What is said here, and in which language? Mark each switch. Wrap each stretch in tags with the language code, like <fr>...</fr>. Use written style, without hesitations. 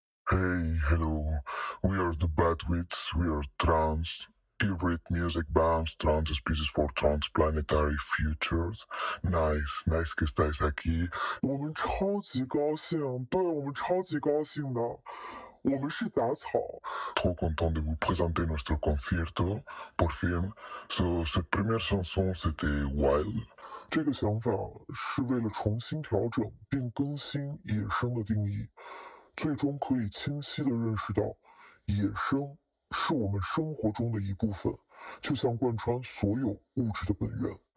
<en>Hey, hello, we are the Badwits, we are trans, hybrid music bands, trans species for transplanetary futures.</en> <es>Nice que estáis aquí.</es> <zh>我们超级高兴，对我们超级高兴的。我们是杂草。</zh> <fr>Trop content de vous présenter notre concierto.</fr> <es>Por fin,</es> <fr>cette première chanson c'était Wild.</fr> <zh>这个想法是为了重新调整并更新野生的定义。最终可以清晰地认识到，野生是我们生活中的一部分，就像贯穿所有物质的本源。</zh>